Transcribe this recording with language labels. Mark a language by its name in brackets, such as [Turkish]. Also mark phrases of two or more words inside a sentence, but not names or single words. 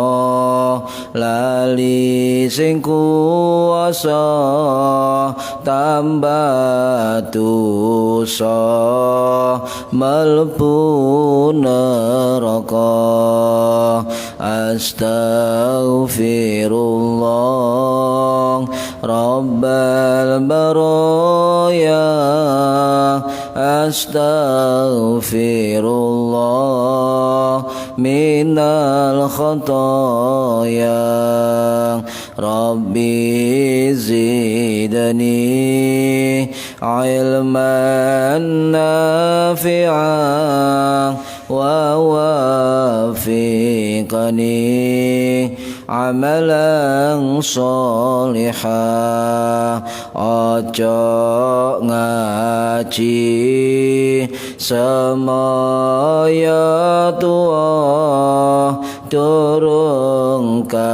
[Javanese] lali sing kuwasa, tambah dosa mlebu neraka. [Arabic] أستغفر الله رب البرايا. أستغفر الله من الخطايا. رب زدني علما نافعا ووفقني عملا صالحا. [Javanese] Ojo ngaji semaya tua, durung